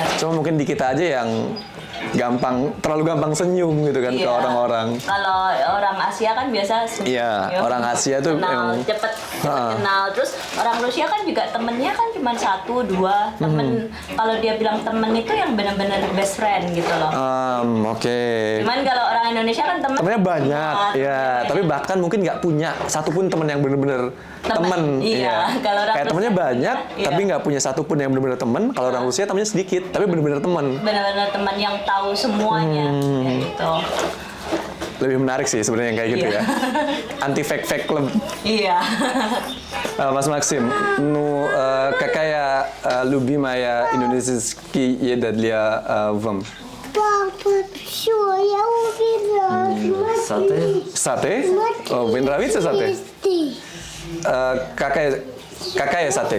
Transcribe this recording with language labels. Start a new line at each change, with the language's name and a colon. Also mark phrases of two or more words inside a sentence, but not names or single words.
Indonesian: Cuma mungkin di kita aja yang terlalu gampang senyum gitu kan ke Iya. orang-orang. Kalau orang Asia kan biasa senyum. Iya, orang Asia tuh kenal, emang- cepet kenal. Terus orang Rusia kan juga temennya kan cuma 1-2 temen. Kalau dia bilang temen itu yang benar-benar
English: best friend
Indonesian: gitu loh. Oke. Cuman kalau orang Indonesia kan Temennya banyak, ya. Tapi bahkan mungkin nggak punya satupun temen yang bener-bener temen. Iya, kalau orang Kayak temennya Rusia, banyak, iya. tapi nggak punya satupun yang bener-bener temen. Kalau orang Rusia temennya sedikit, tapi bener-bener temen. benar-benar teman yang tahu semuanya kayak gitu. Lebih menarik sih sebenarnya yang kayak gitu Iya. ya.
English: Anti fake club.
Indonesian: Iya. Mas Maxim,
Russian: какая любимая индонезийский еда для вам? Папа, все, я убираю.
Indonesian: Sate.
Russian: Sate? Oh, вы нравится сате? Какая сате?